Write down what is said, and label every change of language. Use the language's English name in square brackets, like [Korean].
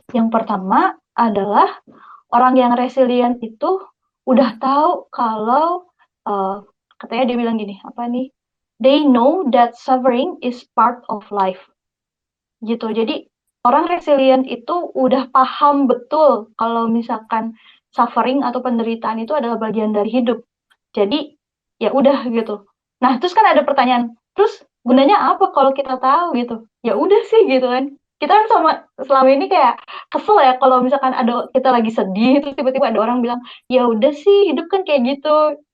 [Indonesian] Yang pertama adalah orang yang resilient itu udah tahu kalau katanya dia bilang gini, apa nih? [English] They know that suffering is part of life. [Indonesian] Gitu. Jadi orang resilient itu udah paham betul kalau misalkan suffering atau penderitaan itu adalah bagian dari hidup. Jadi ya udah gitu. Nah terus kan ada pertanyaan, terus gunanya apa kalau kita tahu gitu? Ya udah sih gitu kan. Kita kan selama ini kayak kesel ya kalau misalkan ada kita lagi sedih terus tiba-tiba ada orang bilang ya udah sih hidup kan kayak gitu.